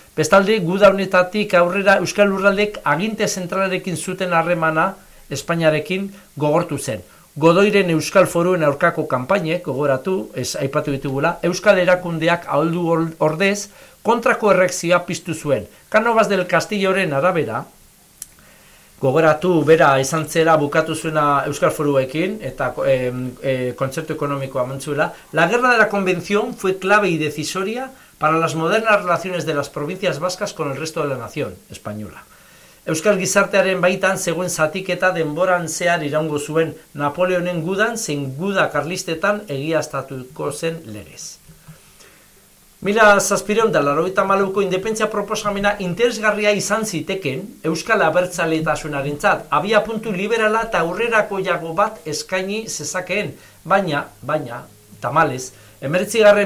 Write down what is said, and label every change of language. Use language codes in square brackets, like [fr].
[eu] Bestaldi, guda honetatik aurrera euskal lurraldek aginte zentralarekin zuten harremana Espainiarekin gogortu zen. Godoiren euskal foruen aurkako kanpainek, gogoratu, ez aipatu ditugula, euskal erakundeak ahaldu ordez kontrako erreakzioa piztu zuen. Cánovas del Castilloren arabera, gogoratu bera izan zela bukatu zuena euskal foruekin eta kontzertu ekonomikoa mantzuela, [es] la guerra de la convención fue clave y decisoria para las modernas relaciones de las provincias vascas con el resto de la nación española. [eu] Euskal gizartearen baitan zegoen zatiketa denboran zehar iraungo zuen Napoleonen gudan zein guda karlistetan egiaztatuko zen legez. 1784ko independentzia proposamena interesgarria izan ziteken euskal abertzaletasunarentzat abia puntu liberala eta aurrerakoiago bat eskaini zezakeen, baina tamales 19.